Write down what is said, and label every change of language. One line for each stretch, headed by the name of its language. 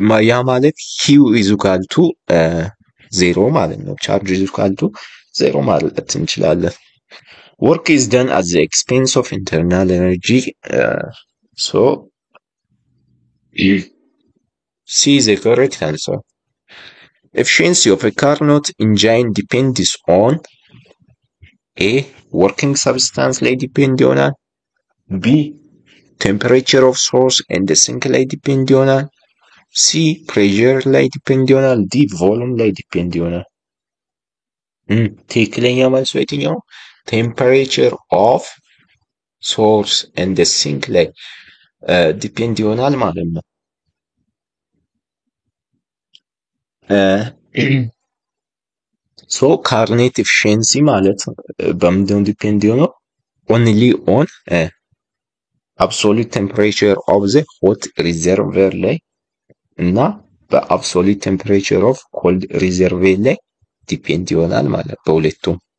Amharic: ያ ማለት
English: q is equal to 0
Amharic: ማለት ነው።
English: charge is equal to 0
Amharic: ማለት እንችላለን።
English: work is done at the expense of internal energy. So C is the correct answer. Efficiency of a Carnot engine depends on A. working substance ላይ ዲፔንድ ይሆናል። B. temperature of source and the sink ላይ ዲፔንድ ይሆናል። C.
Amharic: pressure ላይ ዲፔንድ ይሆናል። D. volume ላይ ዲፔንድ ይሆናል። ትክክለኛ መልሱ የትኛው?
English: temperature of source and the sink
Amharic: ላይ ዲፔንድ ይሆናል ማለት ነው።
English: so Carnot efficiency
Amharic: ማለት በምንድነው ዲፔንድ የሆነው?
English: only on absolute temperature of the hot reservoir ላይ እና በabsolute temperature of cold reservoir ላይ ዲፔንድ ይሆናል
Amharic: ማለት በሁለቱም